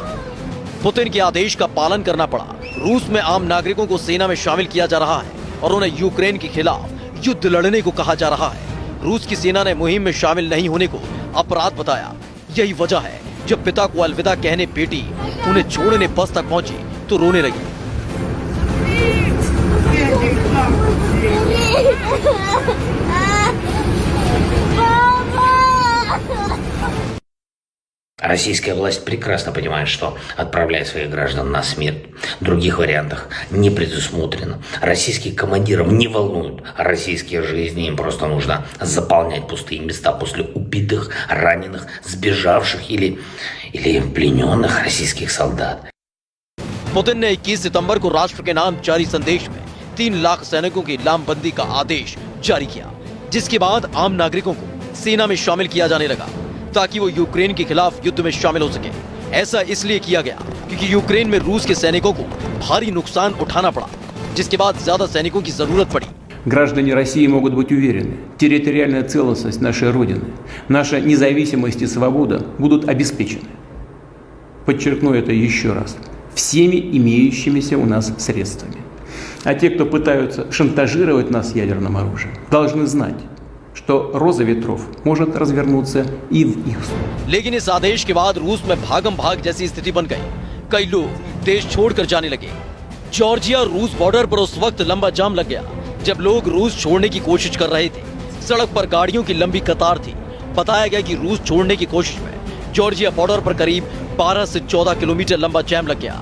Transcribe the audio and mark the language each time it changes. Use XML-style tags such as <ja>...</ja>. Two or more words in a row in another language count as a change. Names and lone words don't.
<hi>पुतिन के आदेश का पालन करना पड़ा। रूस में आम नागरिकों को सेना में शामिल किया जा रहा है और उन्हें यूक्रेन के खिलाफ युद्ध लड़ने को कहा जा रहा है। रूस की सेना ने मुहिम में शामिल नहीं होने को अपराध बताया। यही वजह है जब पिता को अलविदा कहने बेटी उन्हें छोड़ने बस तक पहुंची तो रोने लगी।</hi> <ru>Российская власть прекрасно понимает, что отправляя своих граждан на смерть, в других вариантах не предусмотрено. Российских командиров не волнуют российские жизни, им просто нужно заполнять пустые места после убитых, раненых, сбежавших или плененных российских солдат.</ru> <hi>पुतिन ने 21 सितंबर को राष्ट्र के नाम जारी संदेश में 3 लाख सैनिकों की लामबंदी का आदेश जारी किया, जिसके बाद आम नागरिकों को सेना में शामिल किया जाने लगा ताकि वो यूक्रेन के खिलाफ युद्ध में शामिल हो सके। ऐसा इसलिए किया गया क्योंकि यूक्रेन में रूस के सैनिकों को भारी नुकसान उठाना पड़ा, जिसके बाद ज्यादा सैनिकों की जरूरत पड़ी।</hi> <ru>Граждане России могут быть уверены, территориальная целостность нашей Родины, наша независимость и свобода будут обеспечены. Подчеркну это еще раз. Всеми имеющимися у нас средствами. А те, кто пытаются шантажировать нас ядерным оружием, должны знать, что роза ветров может развернуться и в их сторону.</ru> <hi>लेकिन इस आदेश के बाद रूस में भागम भाग जैसी स्थिति बन गई। कई लोग देश छोड़कर जाने लगे। जॉर्जिया रूस बॉर्डर पर उस वक्त लंबा जाम लग गया जब लोग रूस छोड़ने की कोशिश कर रहे थे। सड़क पर गाड़ियों की लंबी कतार थी। बताया गया कि रूस छोड़ने की कोशिश में जॉर्जिया बॉर्डर पर करीब 12 से 14 किलोमीटर लंबा जैम लग गया।</hi>